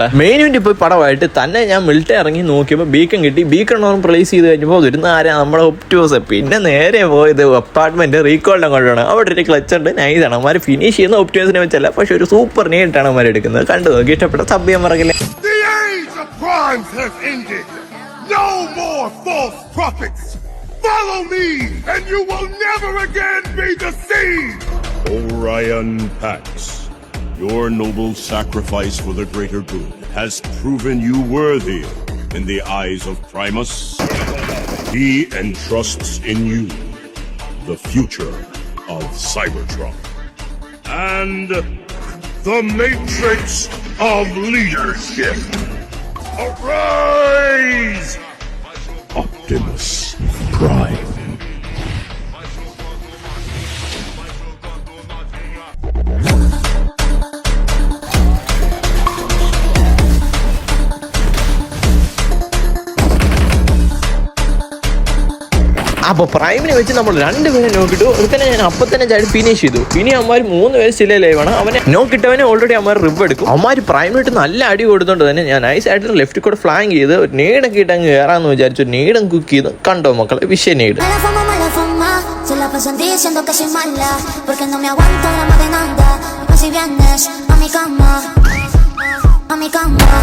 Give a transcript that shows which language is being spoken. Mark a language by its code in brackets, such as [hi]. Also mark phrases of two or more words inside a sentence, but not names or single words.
[en] main event [ml] പോയി പടമായിട്ട് തന്നെ ഞാൻ മിലിറ്ററി ഇറങ്ങി നോക്കിയപ്പോൾ ബീക്കൺ കിട്ടി. [en] beacon place [ml] ചെയ്ത് കഴിഞ്ഞപ്പോൾ വരുന്ന ആരാ നമ്മുടെ ഒപ്റ്റിമസ്. പിന്നെ നേരെ പോയത് അപ്പാർട്ട്മെന്റ് റീകോളിനെ കൊണ്ടാണ്. അവിടെ ഒരു ക്ലച്ച് ഉണ്ട്, നൈസാണ്. അവന്മാർ ഫിനിഷ് ചെയ്യുന്ന ഒപ്റ്റിമസിനെ വെച്ചല്ല, പക്ഷെ ഒരു സൂപ്പർ നീട്ടാണ് അവന്മാർ എടുക്കുന്നത്. കണ്ടു നോക്കി ഇഷ്ടപ്പെട്ട സബ്യം മറക്കില്ലേ. [en] No more false prophets. Follow me, and you will never again be deceived. Orion Pax, your noble sacrifice for the greater good has proven you worthy in the eyes of Primus. He entrusts in you the future of Cybertron and the matrix of leadership. Arise, Optimus Prime. [ml] അപ്പോൾ പ്രൈമിനെ വെച്ച് നമ്മൾ രണ്ടുപേരെ നോക്കിട്ടു. ഒരുത്തന്നെ ഞാൻ അപ്പം തന്നെ ചാടി ഫിനിഷ് ചെയ്തു. ഇനി അവന്മാർ 3 പേര് സ്റ്റിൽ ലൈവാണ്. അവനെ നോക്കിട്ടവനെ ഓൾറെഡി അവന്മാർ റിവ് എടുക്കും. അവന്മാർ പ്രൈമിനായിട്ട് നല്ല അടി കൊടുത്തോണ്ട് തന്നെ ഞാൻ നൈസായിട്ട് ലെഫ്റ്റ് കൂടെ ഫ്ലാങ്ക് ചെയ്ത് ഒരു നീടൊക്കെ ഇട്ട് അങ്ങ് കയറാന്ന് വിചാരിച്ചു. നീടം കുക്ക് ചെയ്ത് കണ്ടോ മക്കളെ, വിഷയ നീട്. [es] Se la pasan diciendo que soy mala, porque no me aguanto drama de nada. Pues si vienes a mi cama, a mi cama.